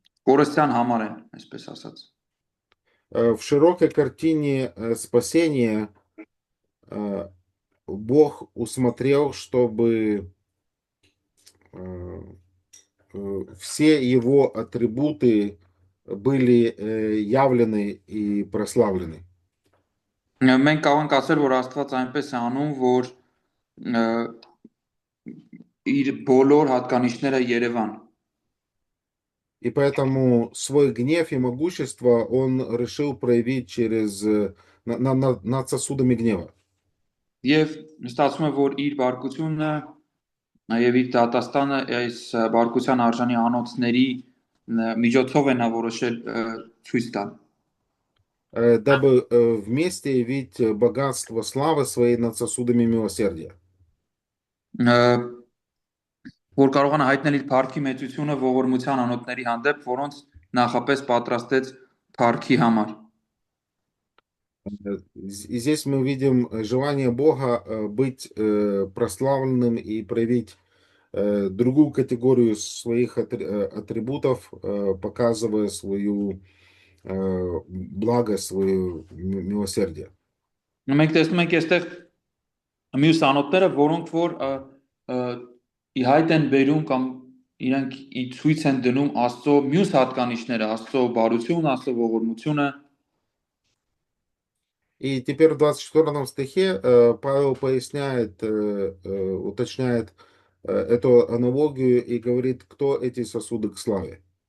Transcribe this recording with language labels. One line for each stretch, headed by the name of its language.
Armenian: Կորստյան համար են, այսպես ասած։
Russian: В широкой картине спасения э, Бог усмотрел, чтобы э, все его атрибуты были явлены и прославлены.
Armenian: Մենք կարող ենք ասել, որ Աստված այնպես է անում, որ ը, իր բոլոր հատկանիշները Երևան։
Russian: И поэтому свой гнев и могущество он решил проявить через, над сосудами гнева.
Armenian: Եվ ստացվում է, որ իր բարկությունը եւ իր դատաստանը այս բարկության արժանի անոթների միջոցով է նա որոշել ցույց տալ։
Russian: Дабы вместе явить богатство славы своей над сосудами милосердия.
Armenian: Ը, Որ կարողանա հայտնել իր փառքի մեծությունը ողորմության անոթների հանդեպ, որոնց նախապես պատրաստեց փառքի համար։
Russian: И здесь мы видим желание Бога быть прославленным и проявить другую категорию своих атрибутов, показывая свою благо, свое милосердие.
Armenian: Մենք տեսնում ենք այստեղ մյուս անոթները, որոնք որ ը, ի հայտ են բերում կամ իրենք ի ցույց են դնում Աստծո մյուս հատկանիշները, Աստծո բարությունը, Աստծո ողորմությունը։
Russian: И теперь в 24 стихе Павел поясняет, уточняет эту аналогию и говорит, кто эти сосуды к славе.